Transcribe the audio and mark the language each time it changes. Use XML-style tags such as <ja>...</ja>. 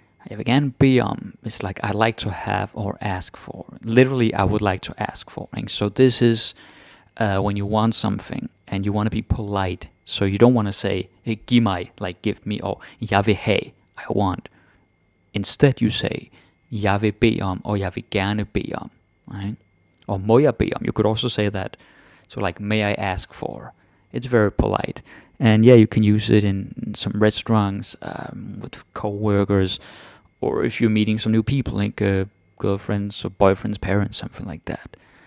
<da>Jeg vil gerne bede om...</da> <en>It's like I'd like to have or ask for. Literally, I would like to ask for. So this is when you want something and you want to be polite. So you don't want to say, hey,</en> <da>giv mig,</da> <en>like give me, or</en> <da>jeg vil have,</da> <en>I want. Instead you say,</en> <da>jeg vil bede om,</da> <en>or</en> <da>jeg vil gerne bede om.</da> <en>Right? Or</en> <da>må jeg bede om.</da> <en>You could also say that. So like, may I ask for? It's very polite. And yeah, you can use it in some restaurants, with co-workers, or if you're meeting some new people, like girlfriends or boyfriends, parents, something like that.</en>